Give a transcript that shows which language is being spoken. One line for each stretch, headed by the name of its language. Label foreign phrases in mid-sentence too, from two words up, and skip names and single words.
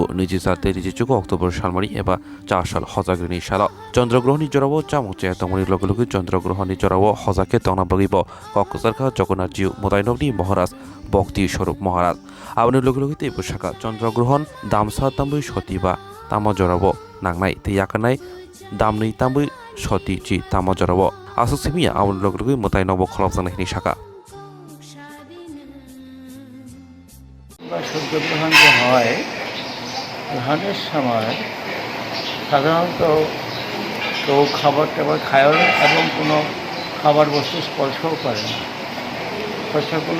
Kok Borok: niji sate niji chuko October salmari eba 4 sal hozagrini sala Chandra Grahani jorabo chamukche tamani logologi Chandra Grahani jorabo hozake tongna bagibo Kokosarka Jagannath Jiu Modainogni Maharaj Bhakti Swarup Maharaj abani logologi te bushaka Chandra Grahan damsa tambui shotiba tamo jorabo nangnai te yakanai damni tambui shoti ji tamo jorabo আসুক সিমিয়া আমল লগলগই মতাই নব খলফজান হিনি শাখা
Bangla: সূর্যগ্রহণ যে হয় গ্রহণের সময় সাধারণত কেউ খাবার টাবার খায়ও না এবং কোনো খাবার বস্তু স্পর্শও করে না স্পর্শগুলো